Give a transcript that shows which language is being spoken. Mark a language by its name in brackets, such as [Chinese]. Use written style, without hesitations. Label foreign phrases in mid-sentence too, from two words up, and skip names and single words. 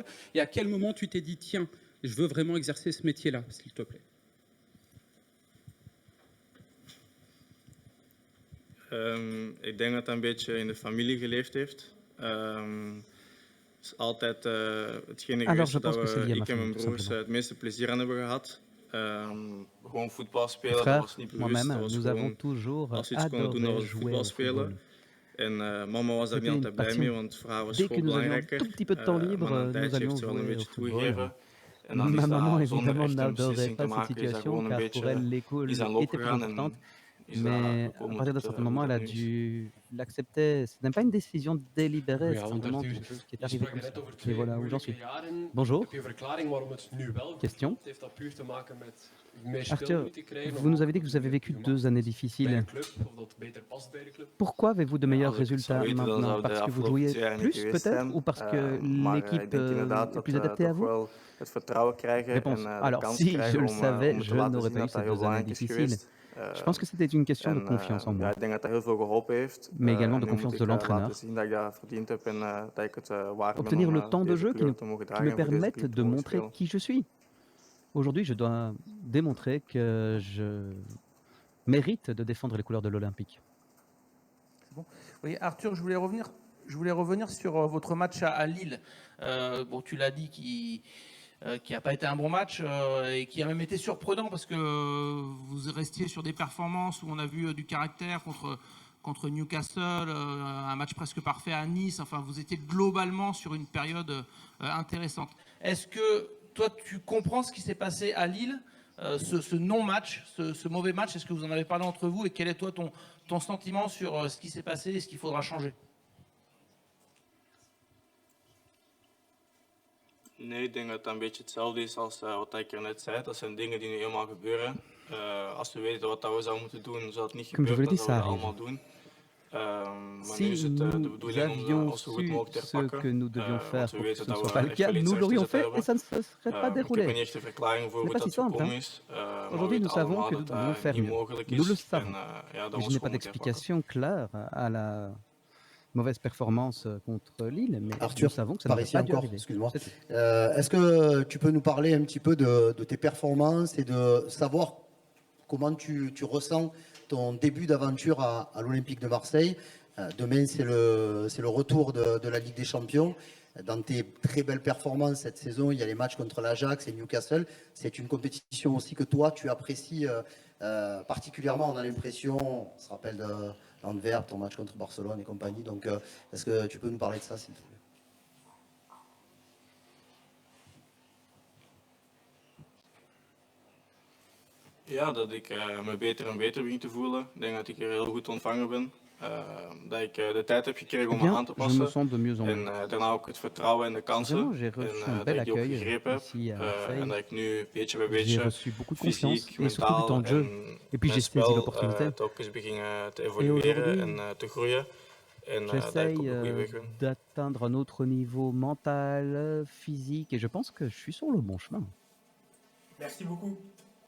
[French] Et à quel moment tu t'es dit, tiens, Je veux vraiment exercer ce métier-là, s'il te plaît. [Dutch] Ik denk dat dat een beetje in de familie geleefd heeft. Het is altijd hetgene [French] Alors, [Dutch] geweest [French] je pense [Dutch] dat [French] que c'est lié à ma [Dutch] ik en mijn [French] famille, tout [Dutch] broers [French] simplement. [Dutch] het meeste plezier aan hebben gehad. Gewoon voetbal [French] Mes [Dutch] spelen, dat [French] frères, [Dutch] was niet bewust. [French] moi-même, [Dutch] Dat was [French] nous avons [Dutch] gewoon, [French] toujours [Dutch] als we iets konden doen, dat [French] adoré [Dutch] was het [French] jouer [Dutch] voetbal [French] au [Dutch] spelen. [French] football. [Dutch] En mama was daar niet [French] C'était une [Dutch] altijd blij mee, [French] passion. [Dutch] want voor haar was [French] Dès [Dutch] school [French] que nous avions un [Dutch] belangrijker. [French] tout petit peu de temps libre, [Dutch] Maar na een [French] nous [Dutch] tijdje [French] allions [Dutch] heeft ze wel een [French] jouer au [Dutch] beetje [French] football. [Dutch] toegegeven. En dan [French] Ma [Dutch] is [French] maman, [Dutch] dat zonder [French] évidemment, [Dutch] echt een [French] n'adorait [Dutch] beslissing te [French] pas cette [Dutch] maken, is dat [French] situation, [Dutch] gewoon een [French] car pour elle, [Dutch] beetje [French] l'école [Dutch] is aan [French] était [Dutch] loop [French] très [Dutch] gegaan [French] importante. [Dutch] en is dat [French] Mais à [Dutch] gekomen [French] partir d'un [Dutch] tot [French] certain [Dutch] hoe [French] moment, elle [Dutch] dat [French] a [Dutch] nu is. [French] dû l'accepter. Ce n'est pas une décision délibérée, c'est [Dutch] Ja, want [French] simplement [Dutch] Arthur, [French] quelque chose qui est [Dutch] je [French] arrivé [Dutch] sprak [French] comme [Dutch] net [French] ça. [Dutch] over [French] Et [Dutch] twee [French] voilà où j'en [Dutch] moeilijke [French] suis. [Dutch] jaren. [French] Bonjour. [Dutch] Heb je verklaring waarom het nu wel [French] Question. [Dutch] klopt? Heeft dat puur te maken met meer [French] Arthur, [Dutch] speelminuten krijgen? [French] vous nous avez dit que vous avez vécu 2 années [Dutch] bij [French] difficiles. [Dutch] een club, of dat beter past bij de club? [French] Pourquoi avez-vous de meilleurs [Dutch] Als ik het zou [French] résultats [Dutch] weten, dan [French] maintenant? [Dutch] zou de [French] Parce que vous [Dutch] afgelopen [French] jouiez [Dutch] 2 jaar niet [French] plus [Dutch] geweest [French] peut-être [Dutch] zijn. [French] ou parce que [Dutch] Maar ik [French] l'équipe [Dutch] denk inderdaad [French] est [Dutch] dat [French] plus adaptée à [Dutch] toch [French] vous? [Dutch] wel het vertrouwen krijgen [French] Réponse. [Dutch] en de [French] Alors, [Dutch] kans [French] si je [Dutch] krijgen [French] le [Dutch] om [French] savais, [Dutch] het [French] je [Dutch] te laten [French] n'aurais [Dutch] zien [French] pas eu [Dutch] dat dat [French] ces [Dutch] heel [French] 2 années [Dutch] belangrijk is [French] difficiles. [Dutch] geweest. [French] Je pense que c'était une question de confiance en [Dutch] Ja, [French] moi, [Dutch] ik denk dat dat heel veel geholpen heeft. [French] mais également de [Dutch] En nu [French] confiance [Dutch] moet [French] de [Dutch] ik laten [French] l'entraîneur. [Dutch] zien dat ik dat verdiend heb en dat ik het waard ben [French] Obtenir [Dutch] om [French] le temps de [Dutch] deze [French] jeu [Dutch] kleur te mogen [French] qui [Dutch] dragen [French] me [Dutch] en voor deze [French] permette [Dutch] club te [French] de [Dutch] mogen [French] montrer [Dutch] spelen. [French] qui je suis. Aujourd'hui, je dois démontrer que je mérite de défendre les couleurs de l'Olympique. Oui, Arthur, je voulais revenir sur votre match à Lille. Bon, tu l'as dit, qui n'a pas été un bon match et qui a même été surprenant parce que vous restiez sur des performances où on a vu du caractère contre Newcastle, un match presque parfait à Nice. Enfin, vous étiez globalement sur une période intéressante. Est-ce que toi, tu comprends ce qui s'est passé à Lille, ce non-match, ce mauvais match? Est-ce que vous en avez parlé entre vous et quel est toi ton sentiment sur ce qui s'est passé et ce qu'il faudra changer? [Dutch] Nee, ik denk dat dat een beetje hetzelfde is als wat ik er net zei. Dat zijn dingen die nu eenmaal gebeuren. Als we weten wat dat we zouden moeten doen, zou het niet [French] Comme je vous [Dutch] gebeuren, [French] l'ai [Dutch] dan [French] dit, [Dutch] zouden we [French] ça [Dutch] dat [French] arrive. [Dutch] allemaal doen. Maar [French] Si [Dutch] nu is het de [French] nous [Dutch] bedoeling om [French] avions [Dutch] ons zo goed [French] su [Dutch] mogelijk te [French] ce [Dutch] herpakken. [French] que nous devions faire [Dutch] Want we [French] pour que [Dutch] weten [French] ce ne [Dutch] dat [French] soit [Dutch] we [French] pas le [Dutch] echt [French] cas, [Dutch] wel iets [French] nous l'aurions [Dutch] rechts te [French] fait et [Dutch] zetten [French] ça ne se serait pas [Dutch] hebben. Ik heb er [French] déroulé. [Dutch] niet echt een verklaring voor [French] Ce [Dutch] hoe [French] n'est pas [Dutch] dat [French] si simple, [Dutch] gekomen [French] hein. [Dutch] is. Maar we [French] Aujourd'hui, nous [Dutch] weten [French] savons [Dutch] allemaal [French] que [Dutch] dat [French] nous devons [Dutch] dat [French] faire [Dutch] niet [French] mieux. [Dutch] mogelijk [French] Nous le [Dutch] is. En [French] savons. [Dutch] ja, dat [French] Et je [Dutch] ons [French] n'ai pas [Dutch] gewoon moeten herpakken. [French] d'explication claire à la mauvaise performance contre Lille, mais Arthur, nous savons que ça par ne ici peut pas dû encore, arriver. excuse-moi. C'est tout. Est-ce que tu peux nous parler un petit peu de tes performances et de savoir comment tu ressens ton début d'aventure à l'Olympique de Marseille? Demain, c'est le retour de la Ligue des Champions. Dans tes très belles performances cette saison, il y a les matchs contre l'Ajax et Newcastle. C'est une compétition aussi que toi, tu apprécies particulièrement. On a l'impression, on se rappelle d'Antwerp, ton match contre Barcelone et compagnie. Donc, est-ce que tu peux nous parler de ça, s'il te plaît? [Dutch] Ja, dat ik me beter en beter begin te voelen. Ik denk dat ik er heel goed ontvangen ben. Dat ik de tijd heb gekregen [French] Eh [Dutch] om me aan [French] bien, [Dutch] te [French] je me [Dutch] passen. [French] sens de mieux en [Dutch] En [French] mieux. [Dutch] daarna ook het vertrouwen en de kansen. [French] Vraiment, j'ai reçu un [Dutch] En dat [French] bel [Dutch] ik die ook [French] accueil [Dutch] gegrepen heb. [French] ici à [Dutch] En [French] Marseille. [Dutch] dat ik nu beetje bij [French] J'ai [Dutch] beetje [French] reçu beaucoup de confiance [Dutch] fysiek, [French] et surtout du [Dutch] mentaal [French] temps de jeu. [Dutch] en [French] Et puis [Dutch] mijn [French] j'ai saisi [Dutch] spel [French] l'opportunité. [Dutch] het ook eens begin te [French] Et [Dutch] evolueren [French] aujourd'hui, [Dutch] en te groeien. En dat ik [French] j'essaye [Dutch] op de goede weg ben. [French] d'atteindre un autre niveau mental, physique, et je pense que je suis sur le bon chemin. Merci beaucoup.